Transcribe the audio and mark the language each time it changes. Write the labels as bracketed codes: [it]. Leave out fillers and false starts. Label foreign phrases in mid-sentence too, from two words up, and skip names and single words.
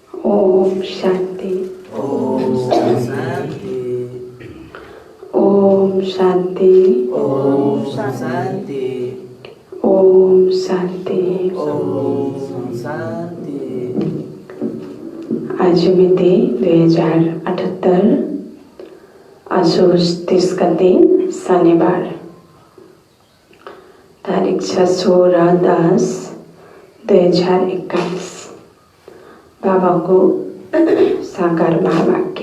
[ne] ओम शांति। ओम शांति। ओम शांति। ओम शांति। ओम शांति। ओम शांति। आज मिति 2078 असोज 30 गते शनिबार, तारिख 6/10/2021। बाबाको साकार महावाक्य।